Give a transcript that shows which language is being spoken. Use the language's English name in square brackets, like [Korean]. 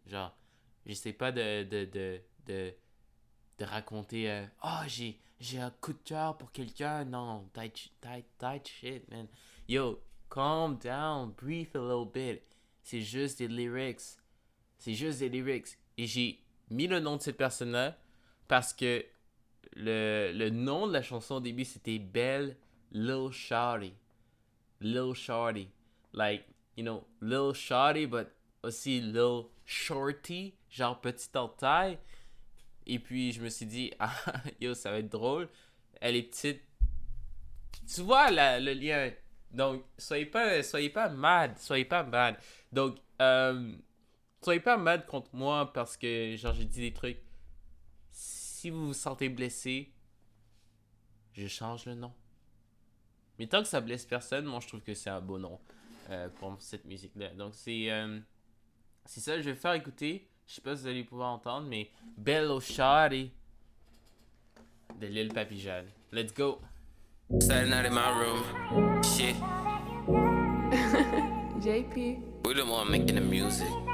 [French] Genre, j'essaie pas de raconter, oh, j'ai un coup de cœur pour quelqu'un. [English] Non, tight shit, man. Yo, calm down, breathe a little bit. [French] C'est juste des lyrics. C'est juste des lyrics. Et j'ai mis le nom de cette personne-là parce que le nom de la chanson au début c'était Belle Lil Shawty. Lil Shawty. Like, Lil Shawty, [English] but [French] aussi Lil Shorty, genre petite en taille. Et puis je me suis dit, ah, yo, ça va être drôle. Elle est petite. Tu vois le lien. Donc, soyez pas mad. Soyez pas mad. Donc, soyez pas mad contre moi parce que, genre, j'ai dit des trucs. Si vous vous sentez blessé, je change le nom. Mais tant que ça blesse personne, moi je trouve que c'est un beau nom pour cette musique-là. Donc c'est ça, je vais faire écouter. Je sais pas si vous allez pouvoir entendre, mais Bello Shawty de Lil Papi Jal. [English] Let's go! Saturday night in my room. Shit. JP. We the one making the music.